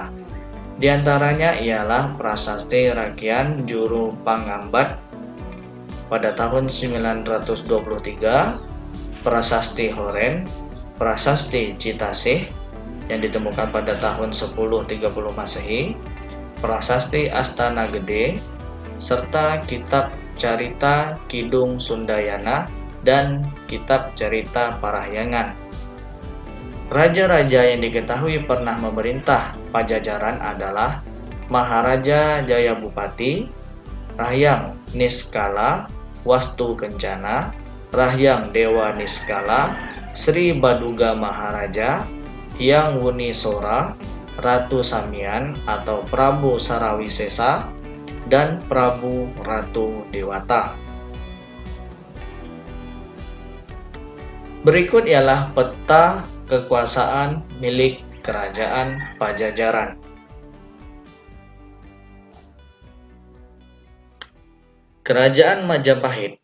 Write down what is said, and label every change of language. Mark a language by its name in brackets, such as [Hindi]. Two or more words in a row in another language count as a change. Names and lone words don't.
[Indonesian] Di antaranya ialah Prasasti Rakyat Juru Pangambat pada tahun 923, Prasasti Horen, Prasasti Citasih yang ditemukan pada tahun 1030 Masehi, Prasasti Astana Gede, serta Kitab Carita Kidung Sundayana dan Kitab Cerita Parahyangan. Raja-raja yang diketahui pernah memerintah Pajajaran adalah Maharaja Jayabupati, Rahyang Niskala, Wastu Kencana, Rahyang Dewa Niskala, Sri Baduga Maharaja, Hyang Wunisora, Ratu Samian atau Prabu Sarawisesa, dan Prabu Ratu Dewata. Berikut ialah peta kekuasaan milik Kerajaan Pajajaran. Kerajaan Majapahit.